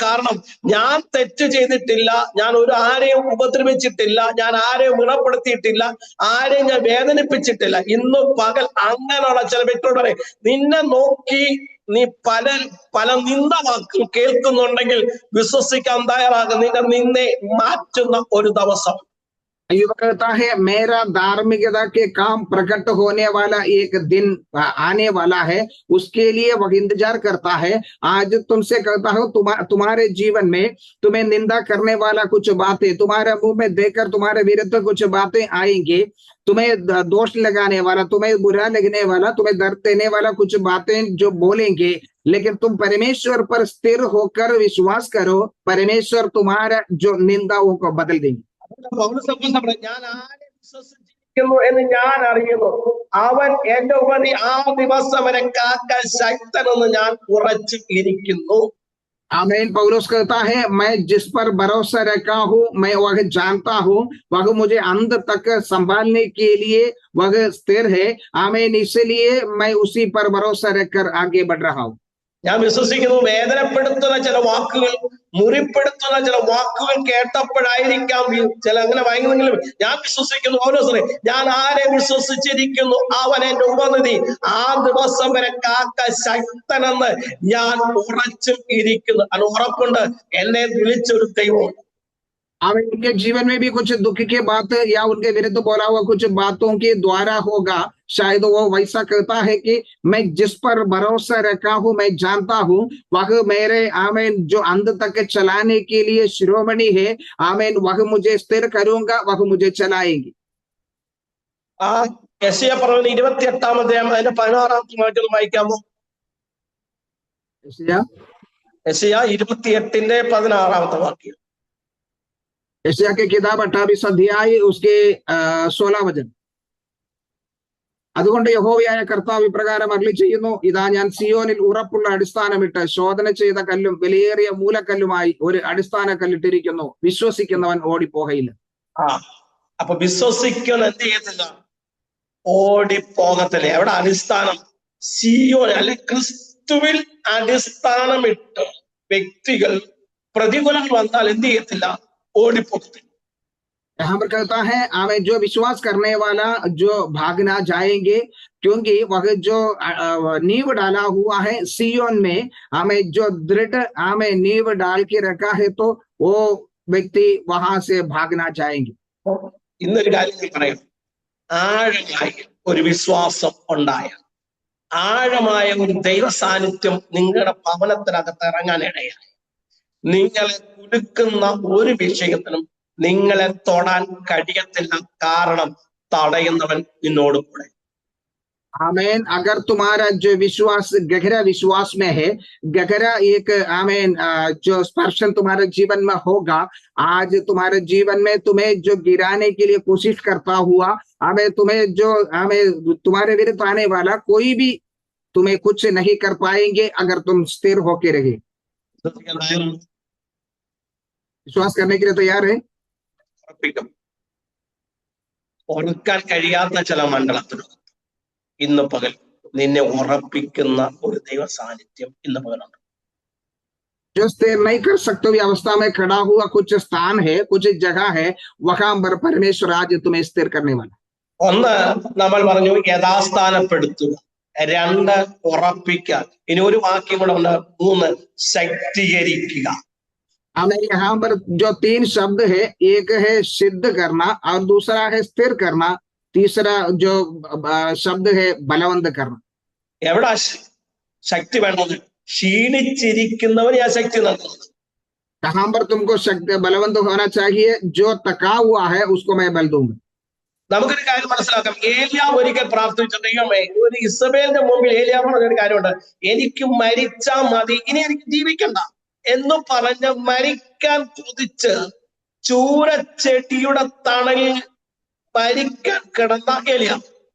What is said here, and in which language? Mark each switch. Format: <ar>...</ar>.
<ml>കാരണം ഞാൻ തെറ്റ് ചെയ്തിട്ടില്ല, ഞാൻ ആരെയും ഉപദ്രവിച്ചിട്ടില്ല, ഞാൻ ആരെയും ഗുണപ്പെടുത്തിയിട്ടില്ല, ആരെയും ഞാൻ വേദനിപ്പിച്ചിട്ടില്ല. ഇന്ന് പകൽ അങ്ങനെയുള്ള ചില വ്യക്തികളോട് നിന്നെ നോക്കി നീ പല നിന്ദവാക്കുകൾ കേൾക്കുന്നുണ്ടെങ്കിൽ വിശ്വസിക്കാൻ തയ്യാറാകും, നിന്നെ മാറ്റുന്ന ഒരു ദിവസം.</ml> <hi>अय्यूब कहता है, मेरा धार्मिकता के काम प्रकट होने वाला एक दिन आने वाला है, उसके लिए वह इंतजार करता है। आज तुमसे कहता हूं, तुम्हारे जीवन में तुम्हें निंदा करने वाला कुछ बातें, तुम्हारे मुंह में देकर तुम्हारे विरुद्ध कुछ बातें आएंगे, तुम्हें दोष लगाने वाला, तुम्हें बुरा लगने वाला, तुम्हें दर्द देने वाला कुछ बातें जो बोलेंगे, लेकिन तुम परमेश्वर पर स्थिर होकर विश्वास करो, परमेश्वर तुम्हारा जो निंदाओं को बदल देंगे।</hi> <ml>ഞാൻ ആരെ വിശ്വസിച്ചിരിക്കുന്നു എന്ന് ഞാൻ അറിയുന്നു, അവൻ എന്റെ ഉപരി ആ ദിവസം വരെ കാക്കാൻ ശക്തനെന്ന് ഞാൻ ഉറച്ചു ഇരിക്കുന്നു.</ml> <hi>आमीन। पौलुस कहता है, मैं जिस पर भरोसा रखा हूं, मैं वह जानता हूं, वह मुझे अंत तक संभालने के लिए वह स्थिर है। आमीन। इसलिए मैं उसी पर भरोसा रखकर आगे बढ़ रहा हूं।</hi> <ml>ഞാൻ വിശ്വസിക്കുന്നു, വേദനപ്പെടുത്തുന്ന ചില വാക്കുകൾ, മുറിപ്പെടുത്തുന്ന ചില വാക്കുകൾ കേട്ടപ്പോഴായിരിക്കാം ചില അങ്ങനെ വാങ്ങുന്നെങ്കിലും ഞാൻ വിശ്വസിക്കുന്നു, പൗലോസേ, ഞാൻ ആരെ വിശ്വസിച്ചിരിക്കുന്നു അവൻ എന്റെ ഉപനിധി, ആ ദിവസം വരെ കാക്ക ശക്തനെന്ന് ഞാൻ ഉറച്ചും ഇരിക്കുന്നു. അത് ഉറപ്പുണ്ട്, എന്നെ വിളിച്ചൊരു ദൈവമുണ്ട്.</ml> <hi>अब उनके जीवन में भी कुछ दुख की बात या उनके विरुद्ध बोला हुआ कुछ बातों के द्वारा होगा, शायद वो वैसा कहता है कि मैं जिस पर भरोसा रखा हूं, मैं जानता हूं, वह मेरे आमीन जो अंत तक चलाने के लिए शिरोमणि है। आमीन। वह मुझे स्थिर करूंगा, वह मुझे चलाएंगे।</hi> <ml>യെശയ്യാ പ്രവചനം 28-ാം അധ്യായം അതിന്റെ 16-ാമത്തെ വാക്യം വായിക്കാമോ? യെശയ്യാ 28-ന്റെ 16-ാമത്തെ വാക്യം.</ml> <hi>यशायाह की किताब 28 अध्याय उसके 16 वचन।</hi> <ml>അതുകൊണ്ട് യഹോവയായ കർത്താവ് ഇപ്രകാരം അരുളി ചെയ്യുന്നു, ഇതാ ഞാൻ സിയോനിൽ ഉറപ്പുള്ള അടിസ്ഥാനമിട്ട് ശോധന ചെയ്ത കല്ലും വിലയേറിയ മൂലക്കല്ലുമായി ഒരു അടിസ്ഥാന കല്ലിട്ടിരിക്കുന്നു, വിശ്വസിക്കുന്നവൻ ഓടിപ്പോകയില്ല. അപ്പൊ വിശ്വസിക്കുന്ന എന്ത് ചെയ്യത്തില്ല? ഓടിപ്പോകത്തില്ല. എവിടെ അടിസ്ഥാനം? സിയോൻ അല്ലെ ക്രിസ്തുവിൽ അടിസ്ഥാനമിട്ട് വ്യക്തികൾ പ്രതികൂലങ്ങൾ വന്നാൽ എന്ത് ചെയ്യത്തില്ല? ഓടിപ്പോകത്തില്ല.</ml> <hi>यहाँ पर कहता है हमें जो विश्वास करने वाला जो भागना जाएंगे, क्योंकि वह जो नींव डाला हुआ है सियोन में, हमें जो दृढ़ हमें नींव डाल के रखा है, तो वो व्यक्ति वहां से भागना जाएंगे.</hi> <ml>ഇന്നൊരു കാര്യം ഞാൻ പറയാം. ആഴമായ ഒരു വിശ്വാസം ഉണ്ടായ, ആഴമായ ഒരു ദൈവ സാന്നിധ്യം നിങ്ങളുടെ ഭവനത്തിനകത്ത് ഇറങ്ങാനിടയായി, നിങ്ങളെ കുടുക്കുന്ന ഒരു വിഷയത്തിനും നിങ്ങളെ തൊടാൻ കഴിയത്തില്ല. കാരണം തടയുന്നവൻ നിന്നോട് കൂടെ.</ml> <hi>आमेन. अगर तुम्हारा जो विश्वास गहरा विश्वास में है, गहरा एक आमेन जो स्पर्शन तुम्हारे जीवन में होगा, आज तुम्हारे जीवन में तुम्हें जो गिराने के लिए कोशिश करता हुआ, हमें तुम्हें जो हमें तुम्हारे विरुद्ध आने वाला कोई भी तुम्हें कुछ नहीं कर पाएंगे अगर तुम स्थिर होके रहे. विश्वास करने के लिए तैयार है?</hi> <ml>ഓർക്കാൻ കഴിയാത്ത ചില മണ്ഡലത്തിനകത്ത് ഇന്ന് പകൽ നിന്നെ ഉറപ്പിക്കുന്ന ഒരു ദൈവ സാന്നിധ്യം ഇന്ന് പകലുണ്ട്.</ml> <hi>जो स्थिर नहीं कर सकते हुए अवस्था में खड़ा हुआ कुछ स्थान है, कुछ जगह है, वहां पर परमेश्वर आज तुम्हें स्थिर करने वाला.</hi> <ml>ഒന്ന് നമ്മൾ പറഞ്ഞു യഥാസ്ഥാനപ്പെടുത്തുക, രണ്ട് ഉറപ്പിക്കുക, ഇനി ഒരു വാക്യം കൂടെ ഉണ്ട്, മൂന്ന് ശക്തീകരിക്കുക.</ml> <hi>हमें यहाँ पर जो 3 शब्द है, एक है सिद्ध करना और दूसरा है स्थिर करना, तीसरा जो शब्द है बलवंत करना.</hi> <ml>എവിടാ ശക്തി വേണ്ടത്? ക്ഷീണിച്ചിരിക്കുന്നവന് ആ ശക്തി നൽകുന്നത്.</ml> <hi>कहाँ पर तुमको शक्ति बलवंत होना चाहिए? जो थका हुआ है उसको मैं बल दूंगा.</hi> <ml>നമുക്കൊരു കാര്യം മനസ്സിലാക്കാം. ഏലിയാവ് ഒരിക്കൽ പ്രാർത്ഥിച്ച, ദൈവമേ, ഒരു ഇസബേലിന്റെ മുമ്പിൽ ഏലിയാവ് പറഞ്ഞൊരു കാര്യമുണ്ട്, എനിക്ക് മരിച്ചാൽ മതി, ഇനി എനിക്ക് ജീവിക്കണ്ട എന്ന് പറഞ്ഞ് മരിക്കാൻ കൊതിച്ച് ചൂരച്ചെടിയുടെ തണലിൽ മരിക്കാൻ കിടന്ന ഏലിയാവ്.</ml>